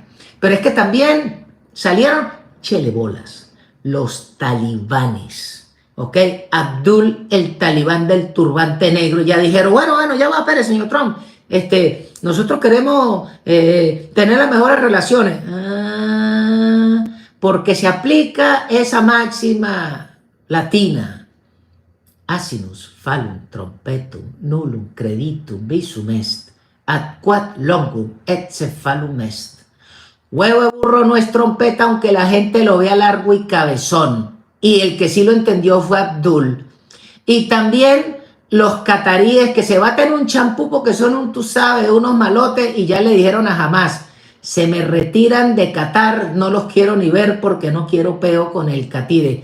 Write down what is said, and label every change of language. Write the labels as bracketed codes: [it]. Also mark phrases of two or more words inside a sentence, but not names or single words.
[es] Pero es que también salieron, chele bolas, los talibanes, ¿ok? Abdul, el talibán del turbante negro, ya dijeron, bueno, ya va a ver, señor Trump, nosotros queremos tener las mejores relaciones. Porque se aplica esa máxima latina. [la] Asinus falum trompetum nullum creditum visum est, ad quad longum et cephalum est. [es] Huevo de burro no es trompeta, aunque la gente lo vea largo y cabezón. Y el que sí lo entendió fue Abdul. Y también los cataríes que se baten un champú porque son tú sabes, unos malotes, y ya le dijeron a Hamas, se me retiran de Qatar, no los quiero ni ver porque no quiero peo con el catire.